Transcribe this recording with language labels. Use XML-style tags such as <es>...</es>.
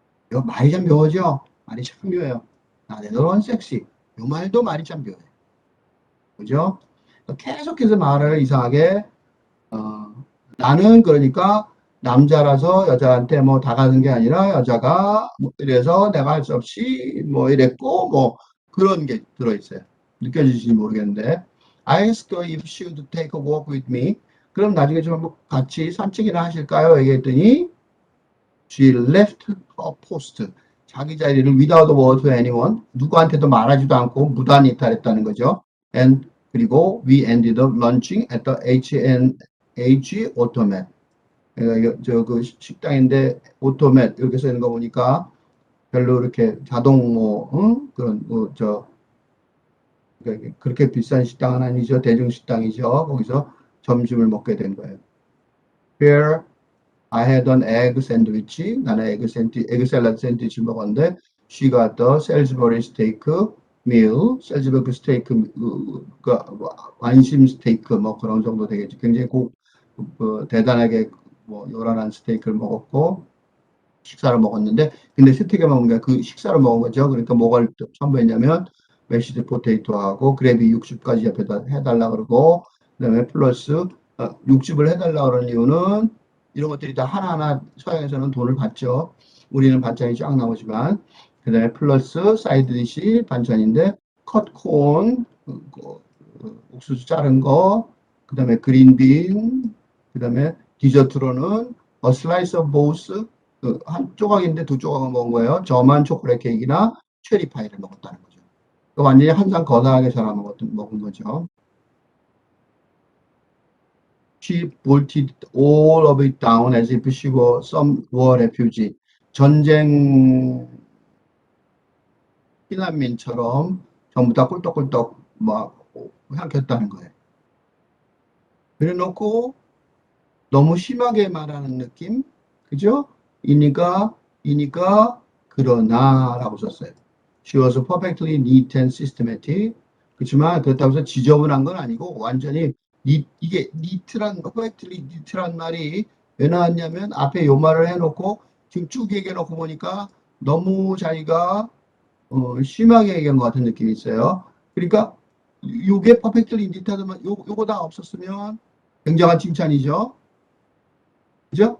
<ko>이거 말이 참 묘하죠? 말이 참 묘해요. 나대로는 섹시. 이 말도 말이 참 묘해. 그죠? 계속해서 말을 이상하게 나는 그러니까 남자라서 여자한테 뭐 다가는 게 아니라 여자가 뭐 이래서 내가 할 수 없이 뭐 이랬고 뭐 그런 게 들어있어요. 느껴지실지 모르겠는데</ko> <en>I asked her if she would take a walk with me.</en> <ko>그럼 나중에 좀 같이 산책이나 하실까요? 얘기했더니</ko> <en>she left her post.</en> <ko>자기 자리를</ko> <en>without a word to anyone.</en> <ko>누구한테도 말하지도 않고 무단히 이탈했다는 거죠.</ko> <en>And</en> <ko>그리고</ko> <en>we ended up lunching at the H automat.</en> <ko>그 식당인데 오토맷 이렇게 써 있는 거 보니까 별로 이렇게 자동 뭐 그런 그렇게 비싼 식당은 아니죠. 대중 식당이죠. 거기서 점심을 먹게 된 거예요.</ko> <en>Here I had an egg sandwich.</en> <ko>나는 에그 샐러드 샌드위치 먹었는데</ko> <en>she got the Salisbury steak meal.</en> <ko>셀즈버그 스테이크 완심 스테이크 뭐 그런 정도 되겠지. 굉장히 대단하게 뭐 요란한 스테이크를 먹었고 식사를 먹었는데 근데 스테이크 먹은 게 그 식사를 먹은 거죠. 그러니까 뭐가 첨부했냐면 메시드 포테이토하고 그래비 60까지 옆에다 해달라 그러고 그다음에 플러스 60을 해달라 그러는 이유는 이런 것들이 다 하나하나 서양에서는 돈을 받죠. 우리는 반찬이 쫙 나오지만 그다음에 플러스 사이드 디시 반찬인데 컷콘 옥수수 자른 거 그다음에 그린빈 그다음에 디저트로는 슬라이스 오브 보스 한 조각인데 두 조각을 먹은 거예요. 저만 초콜릿 케이크나 체리 파이를 먹었다는 거죠. 완전히 한 상 거다하게 잘라 먹은 거죠.</ko> <en>She bolted all of it down as if she were some war refugee.</en> <ko>전쟁 피난민처럼 전부 다 꿀떡꿀떡 막 삼켰다는 거예요. 그래놓고 너무 심하게 말하는 느낌, 그죠? 이니까 그러나라고 썼어요.</ko> <en>She was perfectly neat and systematic.</en> <ko>그렇지만 그렇다고 해서 지저분한 건 아니고 완전히 이게</ko> <en>perfectly neat</en> <ko>란 말이 왜 나왔냐면 앞에 요 말을 해놓고 지금 쭉 얘기해놓고 보니까 너무 자기가 심하게 얘기한 것 같은 느낌이 있어요. 그러니까 요게 perfectly neat하다면 요거 다 없었으면 굉장한 칭찬이죠. 그죠?</ko>